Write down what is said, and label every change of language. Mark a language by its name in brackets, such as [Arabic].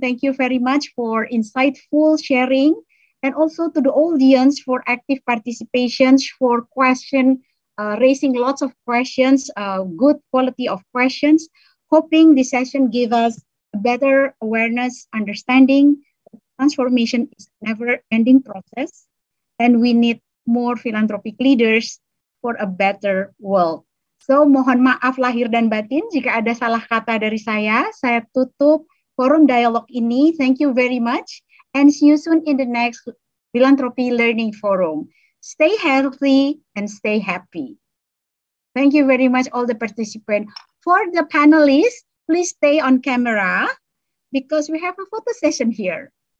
[English] Thank you very much for insightful sharing, and also to the audience for active participations, for raising lots of questions, good quality of questions. Hoping this session gave us a better awareness, understanding. Transformation is a never-ending process, and we need more philanthropic leaders for a better world. [Indonesian] So, mohon maaf lahir dan batin jika ada salah kata dari saya. Saya tutup forum dialog ini. [English] Thank you very much, and see you soon in the next Philanthropy Learning Forum. Stay healthy and stay happy. Thank you very much, all the participants. For the panelists, please stay on camera, because we have a photo session here.